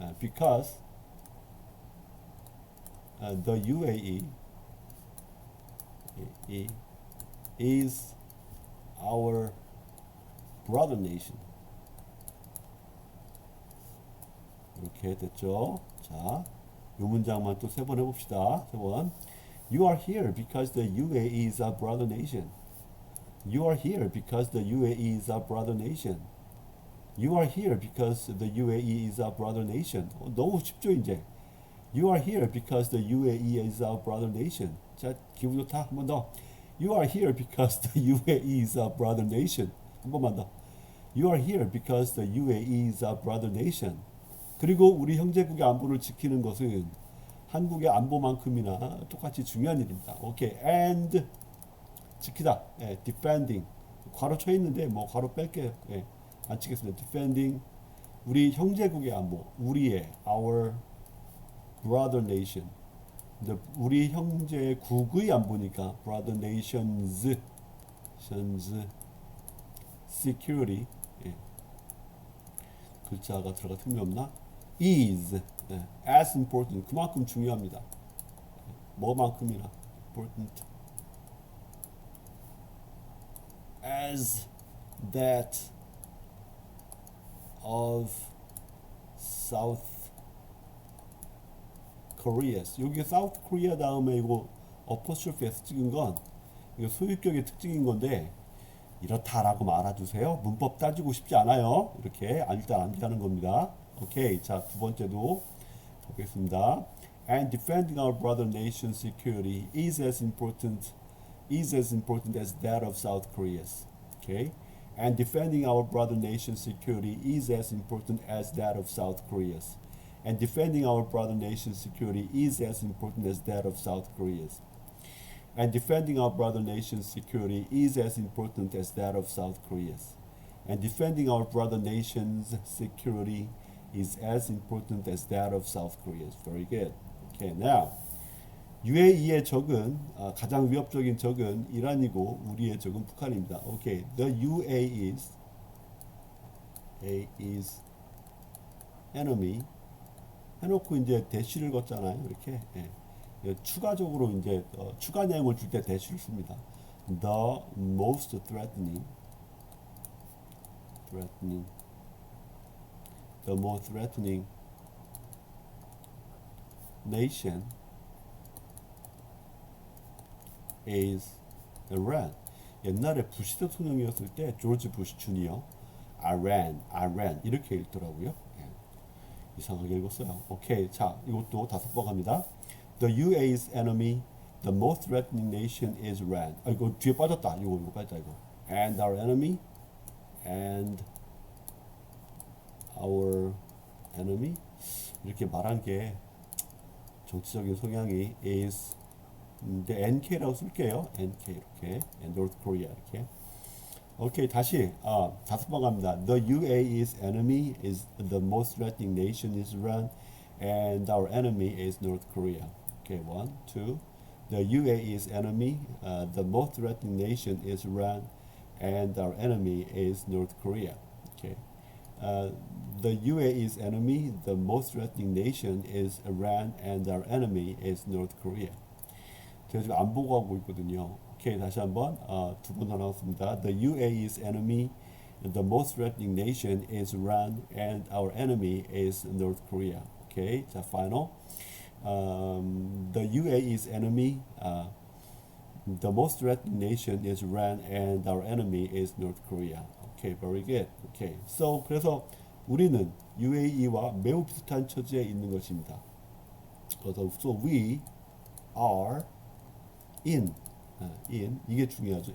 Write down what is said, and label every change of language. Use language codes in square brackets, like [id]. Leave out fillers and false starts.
[en] Because the UAE is our brother nation. [ko] 이렇게 됐죠. 자, 이 문장만 또 3번 해봅시다. 3번. [en] You are here because the UAE is our brother nation. You are here because the UAE is our brother nation. You are here because the UAE is our brother nation. [ko] 너무 쉽죠, 이제. [en] You are here because the UAE is our brother nation. [ko] 자, 기분 좋다. 한 번 더. [en] You are here because the UAE is our brother nation. [ko] 한 번만 더. [en] You are here because the UAE is our brother nation. [ko] 그리고 우리 형제국의 안보를 지키는 것은 한국의 안보만큼이나 똑같이 중요한 일입니다. 오케이. And 지키다. defending. 괄호 쳐 있는데 뭐 괄호 뺄게요. 안 치겠습니다. defending 우리 형제국의 안보. [en] 우리의 our brother nation. [ko] 우리 형제국의 안보니까 [en] brother nations security. [ko] 글자가 들어가 틈이 없나? [en] is as important [ko] 그만큼 중요합니다. [en] 뭐만큼이나 important as that of South Korea's. [ko] 여기 South Korea 다음에 이거 apostrophe에서 찍은 건 이거 소유격의 특징인 건데 이렇다라고 말아주세요. 문법 따지고 싶지 않아요. 이렇게 일단 암기하는 겁니다. 오케이. 자, 두 번째도 보겠습니다. [en] And defending our brother nation's security is as important as that of South Korea's. Okay? And defending our brother nation's security is as important as that of South Korea's. and defending our brother nation's security is as important as that of South Korea's. And defending our brother nation's security is as important as that of South Korea's. And defending our brother nation's security is as important as that of South Korea's. Very good. [ko] Okay, now UAE의 적은 가장 위협적인 적은 이란이고 우리의 적은 북한입니다. [en] Okay, the UAE is enemy. [ko] 해놓고 이제 대시를 걷잖아요. 이렇게 추가적으로 이제 추가 내용을 줄 때 대시를 씁니다. [en] The most threatening, the most threatening nation is Iran. [ko] 옛날에 부시 대통령이었을 때 조지 부시 주니어 Iran 이렇게 읽더라고요. 이상하게 읽었어요. 오케이, 자 이것도 5번 갑니다. [en] The UAE's enemy, the most threatening nation is Iran. [ko] 이거 뒤에 빠졌다. 이거 빠졌다 이거. [en] And our enemy, and our enemy [ko] 이렇게 말한 게 정치적인 성향이 [en] is NK라고 쓸게요. NK 이렇게 and North Korea 이렇게. [ko] 오케이 다시 5번 갑니다. [en] The UAE's enemy is the most threatening nation is Iran, and our enemy is North Korea. Okay, 1, 2. The UAE's enemy, the most threatening nation is Iran, and our enemy is North Korea. Okay. The UAE's enemy, the most threatening nation is Iran, and our enemy is North Korea. [ko] 제가 지금 안 보고 하고 있거든요. 오케이, 다시 한번 2번 더 나왔습니다. [en] The UAE's enemy, the most threatening nation is Iran, and our enemy is North Korea. Okay, 자, final. The UAE's enemy, the most threatening nation is Iran, and our enemy is North Korea. Okay, very good. [ko] Okay, so 그래서 우리는 UAE와 매우 비슷한 처지에 있는 것입니다. [en] 그래서 so we are in [ko] 이게 중요하죠.